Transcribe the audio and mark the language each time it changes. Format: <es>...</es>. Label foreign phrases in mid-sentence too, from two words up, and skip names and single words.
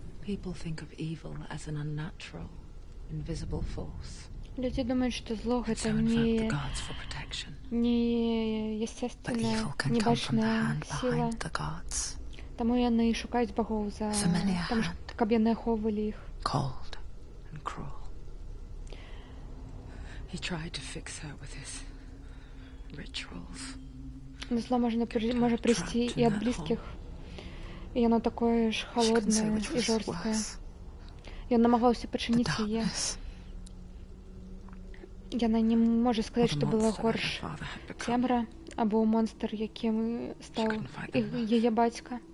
<en>People think of evil as an unnatural, invisible force.</en> <ru>Люди думают, что зло</ru> <en>And</en> <ru>это</ru> <en>so invoke the gods for protection.</en> <ru>не</ru> <en>But</en> <ru>естественная,</ru> <en>evil can</en> <ru>не</ru> <en>come from the</en> <be>бачная</be> <en>hand</en> <ru>сила.</ru> <en>behind the gods.</en> <be>Таму яны і шукаюць багоў за</be> <en>Familiar</en> <be>таму,</be> <en>hand.</en> <be>каб яны ахоўвалі іх.</be> <en>Cold and cruel. He tried to fix her with his rituals.</en> <be>Но зло можа прыйсці і ад блізкіх. І яно такое ж холоднае і жорсткае. Ён намагаўся пачыніць яе. Яна не можа сказаць, што было горш. Цемра або монстр, якім стаў яе бацька.</be>